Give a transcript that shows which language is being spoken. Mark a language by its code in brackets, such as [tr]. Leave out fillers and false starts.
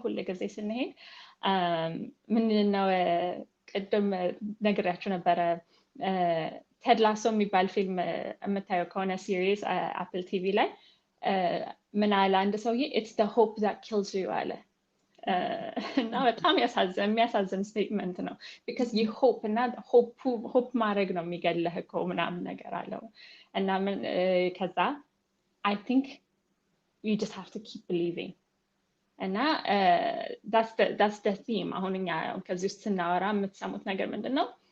[am] ሁሉ ጊዜ ስንሄድ ምንድነው ቅድም ነግሬያችሁ ነበረ። ቴድ ላሶ የሚባል ፊልም የምታየው ከሆነ ሲሪስ አፕል ቲቪ ላይ ምን አለ አንድ ሰውዬ [en] it's the hope that kills you [am] አለ። እና በጣም የሚያሳዝን ስቴትመንት ነው። ቢካዝ ሆፕ እና ሆፕ ማድረግ ነው የሚገለህ እኮ ምናምን ነገር አለው። እና ከዛ [en] I think you just have to keep believing. [am] እና [en] that's the theme [am] አሁን እኛ ከዚህ ውስጥ ስናወራ የምትሰሙት ነገር ምንድን ነው?